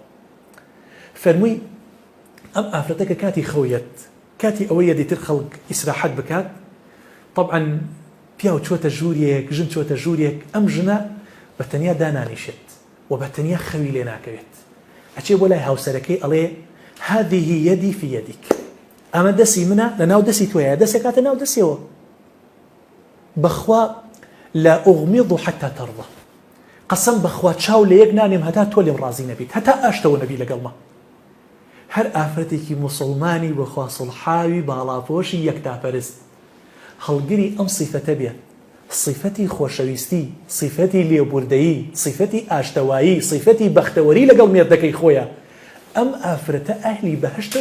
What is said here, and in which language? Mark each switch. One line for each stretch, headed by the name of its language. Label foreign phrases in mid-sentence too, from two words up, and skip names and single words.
Central Kurdish: فەرمووی ئەم ئافرەتە کە کاتی خەویەت کاتی ئەوەیە دیتر خەڵک ئیسراحەت بکات طبعا پیاو چۆتە ژوورێک ژن چۆتە ژوورێک ئەم ژنە بەتەنیا دانانیشێت و بەتەنیا خەوی لێ ناکەوێت ئەچێ بۆ لای هاوسەرەکەی ئەڵێ
Arabic: هذه يدي في يدك
Central Kurdish: ئەمە دەسی منە لە ناو دەسی تۆیە دەسێکاتە ناو دەسیەوە بەخوا
Arabic: لا أغمض حتى ترضى
Central Kurdish: قسم بخوا چاو لە یەک نانێم هەتا تۆ لێم ڕازی نەبیت هەتا ئاشتەوە نەبی لەگەڵمە. هەر ئافرەتێکی موسڵمانی بەخوا سڵحاوی باڵاپۆشی یەکتاپەرست هەڵگری ئەم صیفەتە بێت صیفەتی خۆشەویستی صیفەتی لێبوردەیی صیفەتی ئاشتەوایی صیفەتی بەختەوەری لەگەڵ مێردەکەی خۆیە ئەم ئافرەتە ئەهلی بەهەشتە